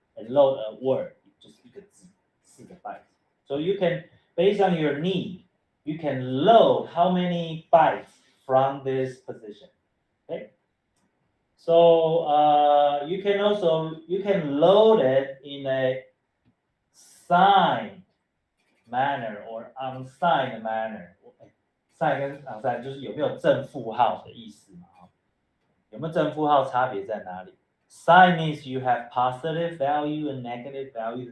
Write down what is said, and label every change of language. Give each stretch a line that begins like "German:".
English: And load a word
Chinese: 就是一个字4个 bytes.
English: So you can, based on your need, you can load how many bytes from this position. Okay. So you can load it in a signed manner or unsigned manner.
Chinese: Sign 跟 unsigned 就是有没有正负号的意思嘛？有没有正负号差别在哪里？
English: Sign means you have positive value and negative value.